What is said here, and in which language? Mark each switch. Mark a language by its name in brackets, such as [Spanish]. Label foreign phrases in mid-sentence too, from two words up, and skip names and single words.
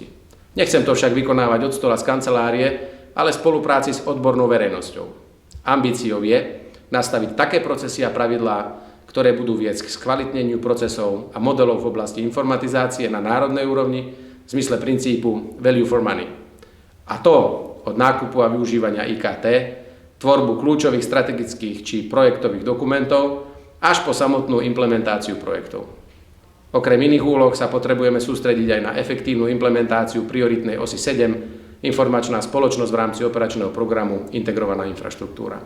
[Slovak] Nechcem to však vykonávať od stola z kancelárie, ale v spolupráci s odbornou verejnosťou. Ambíciou je nastaviť také procesy a pravidlá, ktoré budú viesť k skvalitneniu procesov a modelov v oblasti informatizácie na národnej úrovni v zmysle princípu [English] value for money. [Slovak] A to od nákupu a využívania IKT, tvorbu kľúčových strategických či projektových dokumentov, až po samotnú implementáciu projektov. Okrem iných úloh sa potrebujeme sústrediť aj na efektívnu implementáciu prioritnej osy 7, informačná spoločnosť v rámci operačného programu Integrovaná infraštruktúra.